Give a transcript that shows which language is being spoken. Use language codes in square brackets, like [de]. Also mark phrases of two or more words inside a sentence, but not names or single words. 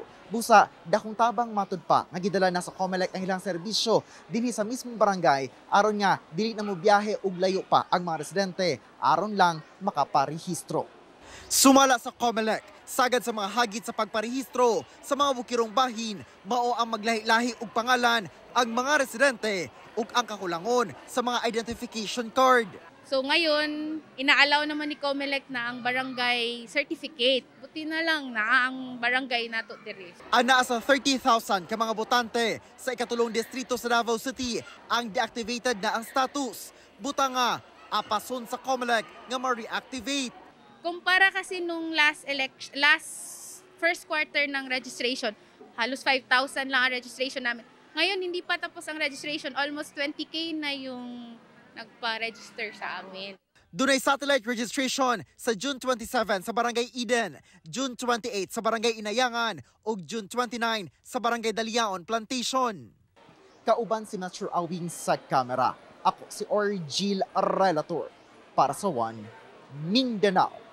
[ceb] Busa, dakong tabang matud pa nga gidala na sa COMELEC ang ilang serbisyo dinhi sa mismong barangay aron nga dili na mo biyahe og layo pa ang mga residente aron lang makaparehistro. Sumala sa COMELEC, sagad sa mga hagit sa pagparehistro sa mga bukirong bahin, mao ang maglahi-lahi og pangalan ang mga residente ug ang kakulangon sa mga [en] identification card. [tl] So ngayon, inaalaw naman ni COMELEC na ang barangay certificate. Buti na lang [ceb] na ang barangay nato diri. Anaa sa 30,000 ka mga botante sa ikatulong distrito sa Davao City ang deactivated na ang status. Buta nga, apason sa COMELEC nga ma-reactivate. [tl] Kumpara kasi nung [en] last first quarter [tl] ng registration, halos 5,000 lang ang registration namin. Ngayon, hindi pa tapos ang registration. Almost 20K na yung nagpa-register sa amin. [ceb] Dunay satellite registration sa June 27 sa Barangay Eden, June 28 sa Barangay Inayangan ug June 29 sa Barangay Daliaon Plantation. Kauban si Metro Awing sa kamera. Ako si Orgil Relator para sa One Mindanao.